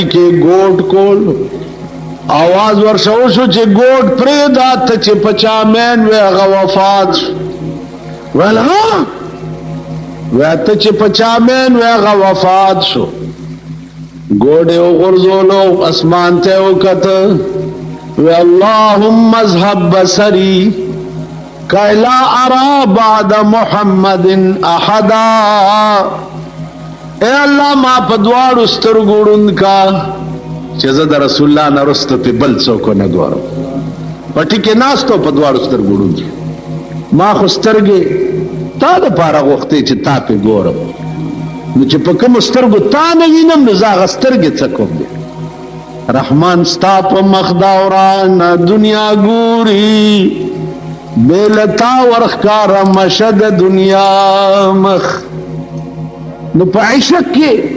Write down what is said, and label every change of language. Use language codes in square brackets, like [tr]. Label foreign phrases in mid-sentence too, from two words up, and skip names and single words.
[ps] کې ګوټ کول آواز ورشه وشو چې ګوټ پرېږده ته چې په چا مین وی هغه وفات شو ویل ها وی ته چې په چا مین وی هغه وفات شو ګوډ یې وغورځولو اسمان ته یې وکته وی [ar] اللهم اذهب بصري كي لا ارى بعد محمد احدا [ur] اے اللہ [ps] ما په دواړو سترګو ړوند کا چې زه د رسول الله نه وروسته پې بل څوک ونه ګورم پټی کې ناستو په دواړو سترګو ما خو سترګې تا دپاره غوښتې چې تا پې ګورم نو چې په کومو سترګو تا نه وینم نو زه هغه سترګې څه کوم دی رحمان ستا په مخ دا ورانه دنیا ګوري بې له تا ورښکاره مشه د دنیا مخ نو په عشق کې